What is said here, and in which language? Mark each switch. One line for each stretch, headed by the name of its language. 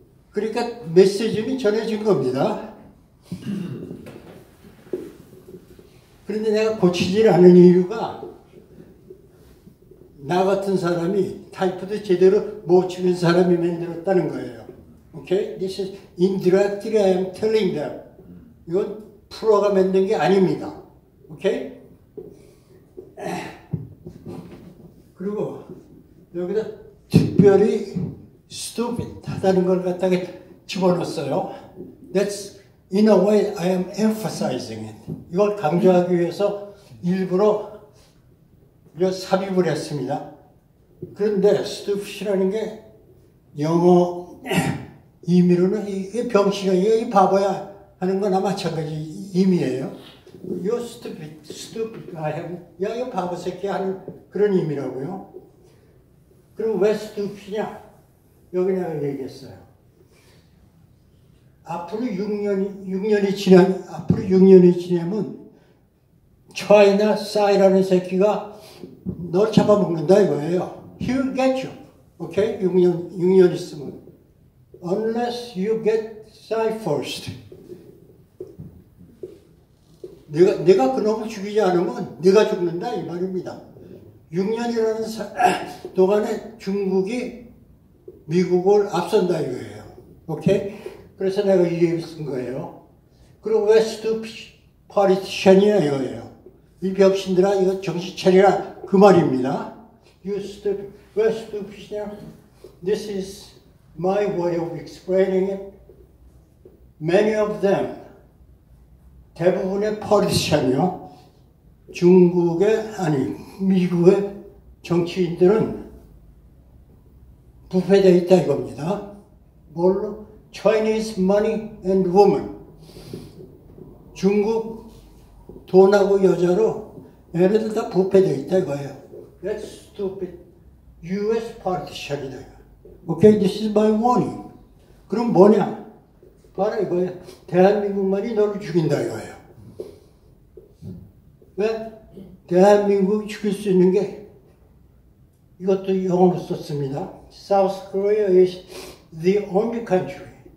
Korean: 그러니까 메시지는 전해진 겁니다. 그런데 내가 고치질 않은 이유가 나 같은 사람이 타이프도 제대로 못 치는 사람이 만들었다는 거예요.
English: Okay? This is indirectly I am telling them.
Korean: 이건 프로가 만든 게 아닙니다. 오케이? 그리고 여기다 특별히 stupid 하다는 걸 갖다가 집어넣었어요.
English: That's in a way I am emphasizing it.
Korean: 이걸 강조하기 위해서 일부러 삽입을 했습니다. 그런데 stupid이라는 게 영어 의미로는 이 병신아, 이 바보야 하는 거나 마찬가지 의미예요.
English: You stupid,
Korean: 야, 이 바보 새끼 하는 그런 의미라고요. 그럼 왜 stupid이냐? 여기 내가 얘기했어요. 앞으로 6년이 지나면 차이나 싸이라는 새끼가 널 잡아먹는다 이거예요.
English: He will get you.
Korean: 오케이? 6년 있으면.
English: Unless you get 싸이 first.
Korean: 내가 그놈을 죽이지 않으면 내가 죽는다 이 말입니다. 6년이라는 동안에 중국이 미국을 앞선다 이거예요. 오케이? 그래서 내가 이 얘기 쓴 거예요. 그리고 왜
English: stupid politician
Korean: 이야 이거예요. 이 병신들아 이거 정신 차리라 그 말입니다.
English: You stupid.
Korean: 왜 stupid이냐?
English: This is my way of explaining it. Many of them
Korean: 대부분의 politician이요. 미국의 정치인들은 부패되어 있다 이겁니다. 뭘로?
English: Chinese money and women.
Korean: 중국 돈하고 여자로 얘네들 다 부패되어 있다 이거예요.
English: That's stupid.
Korean: U.S. politician이다.
English: Okay, this is my warning.
Korean: 그럼 뭐냐? 바로 이거예요. 대한민국만이 너를 죽인다 이거예요. 왜? 대한민국이 죽일 수 있는 게 이것도 영어로 썼습니다.
English: South Korea is the only country.